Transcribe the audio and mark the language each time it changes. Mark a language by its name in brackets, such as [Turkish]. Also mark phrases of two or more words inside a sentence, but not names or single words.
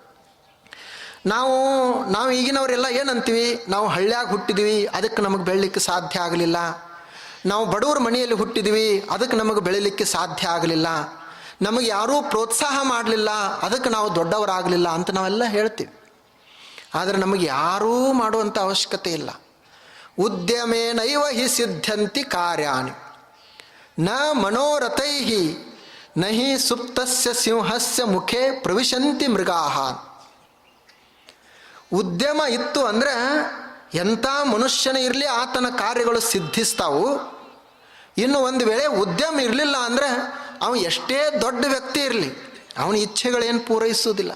[Kannada] ನಾವು ಈಗಿನವರೆಲ್ಲ ಏನಂತೀವಿ, ನಾವು ಹಳ್ಳ್ಯಾಗ ಹುಟ್ಟಿದ್ವಿ ಅದಕ್ಕೆ ನಮಗೆ ಬೆಳಿಲಿಕ್ಕೆ ಸಾಧ್ಯ ಆಗಲಿಲ್ಲ, ನಾವು ಬಡವ್ರ ಮನೆಯಲ್ಲಿ ಹುಟ್ಟಿದ್ವಿ ಅದಕ್ಕೆ ನಮಗೆ ಬೆಳಿಲಿಕ್ಕೆ ಸಾಧ್ಯ ಆಗಲಿಲ್ಲ, ನಮಗೆ ಯಾರೂ ಪ್ರೋತ್ಸಾಹ ಮಾಡಲಿಲ್ಲ ಅದಕ್ಕೆ ನಾವು ದೊಡ್ಡವರಾಗಲಿಲ್ಲ ಅಂತ ನಾವೆಲ್ಲ ಹೇಳ್ತೀವಿ. ಆದರೆ ನಮಗೆ ಯಾರೂ ಮಾಡುವಂಥ ಅವಶ್ಯಕತೆ ಇಲ್ಲ. [Sanskrit] ಉದ್ಯಮೇನೈವ ಹಿ ಸಿದ್ಧಂತಿ ಕಾರ್ಯಾಣಿ ನ ಮನೋರಥೈ ನಹಿ ಸುಪ್ತಸ್ಯ ಸಿಂಹಸ್ಯ ಮುಖೇ ಪ್ರವಿಶಂತಿ ಮೃಗಾಹ. [Kannada] ಉದ್ಯಮ ಇತ್ತು ಅಂದರೆ ಎಂಥ ಮನುಷ್ಯನ ಇರಲಿ ಆತನ ಕಾರ್ಯಗಳು ಸಿದ್ಧಿಸ್ತಾವು. ಇನ್ನು ಒಂದು ವೇಳೆ ಉದ್ಯಮ ಇರಲಿಲ್ಲ ಅಂದರೆ ಅವನು ಎಷ್ಟೇ ದೊಡ್ಡ ವ್ಯಕ್ತಿ ಇರಲಿ, ಅವನ ಇಚ್ಛೆಗಳೇನು ಪೂರೈಸುವುದಿಲ್ಲ.